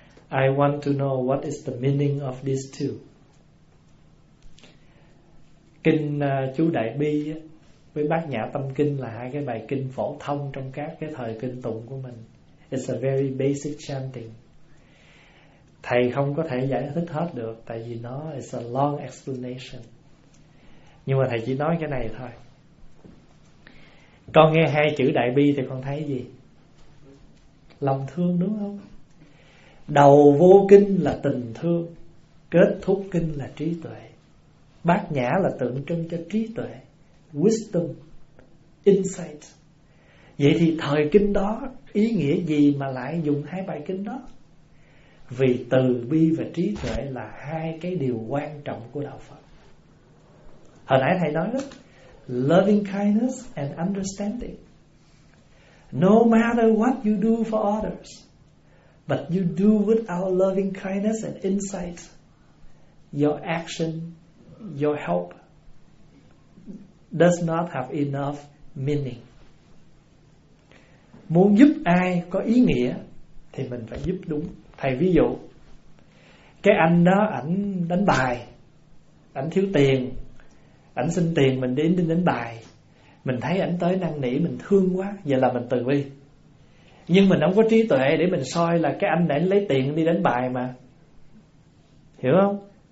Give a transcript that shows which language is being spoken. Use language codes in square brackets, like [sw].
[en] I want to know what is the meaning of these two. [vi] Kinh Chú Đại Bi với Bát Nhã Tâm Kinh là hai cái bài kinh phổ thông trong các cái thời kinh tụng của mình. [en] It's a very basic chanting. [vi] Thầy không có thể giải thích hết được, tại vì nó [en] is a long explanation. [vi] Nhưng mà thầy chỉ nói cái này thôi. Con nghe hai chữ Đại Bi thì con thấy gì? Lòng thương, đúng không? Đầu vô kinh là tình thương, kết thúc kinh là trí tuệ. Bát Nhã là tượng trưng cho trí tuệ, [en] wisdom, insight. [vi] Vậy thì thời kinh đó ý nghĩa gì mà lại dùng hai bài kinh đó? Vì từ bi và trí tuệ là hai cái điều quan trọng của Đạo Phật. Hồi nãy thầy nói đó, [en] loving kindness and understanding. No matter what you do for others, but you do without loving kindness and insight, your action, your help does not have enough meaning. [vi] Muốn giúp ai có ý nghĩa thì mình phải giúp đúng. Thầy ví dụ, cái anh đó ảnh đánh bài, ảnh thiếu tiền, ảnh xin tiền mình đến đánh bài. Mình thấy ảnh tới năn nỉ, mình thương quá, vậy là mình từ bi. Nhưng mình không có trí tuệ để mình soi là cái anh đã lấy tiền đi đánh bài mà. Hiểu không?